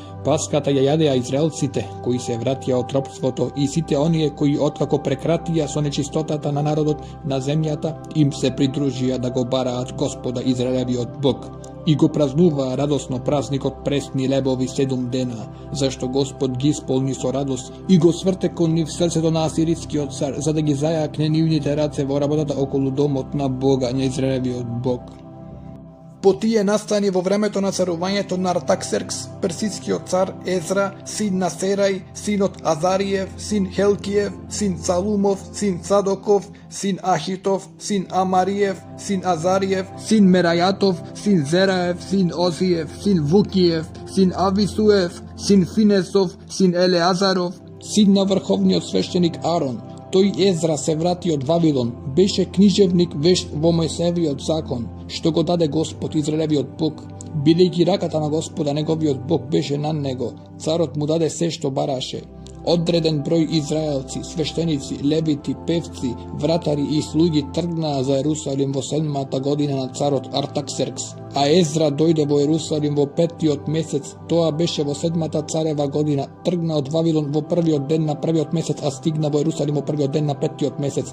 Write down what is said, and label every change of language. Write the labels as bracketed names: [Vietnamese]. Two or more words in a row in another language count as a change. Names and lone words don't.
[Macedonian] Паската ја јадеа израелците кои се вратија од робството и сите оние кои откако прекратија со нечистотата на народот на земјата им се придружија да го бараат Господа Израелевиот Бог и го празнуваа радосно празникот пресни лебови 7 дена, зашто Господ ги исполни со радост и го сврте кон нив срцето на асирискиот цар, за да ги зајакне нивните раце во работата околу домот на Бога на Израелевиот Бог. По тие настани во времето на царувањето на Артаксеркс, персискиот цар Езра, син на Серај, синот Азариев, син Хелкиев, син Салумов, син Садоков, син Ахитов, син Амариев, син Азариев, син Мерајатов, син Зераев, син Озиев, син Вукиев, син Ависуев, син Финесов, син Елеазаров, син на врховниот свештеник Арон. Тој Езра се врати од Вавилон, беше книжевник вешт во Мојсеевиот закон, што го даде Господ Израелевиот Бог. Бидејќи раката на Господа неговиот Бог беше на него, царот му даде се што бараше. Одреден број израелци, свештеници, левити, певци, вратари и слуги тргнаа за Ерусалим во 7-та година на царот Артаксеркс, а Езра дојде во Ерусалим во 5-тиот месец, тоа беше во 7-та царева година, тргна од Вавилон во 1-тиот ден на 1-тиот месец, а стигна во Ерусалим во 1-тиот ден на 5-тиот месец.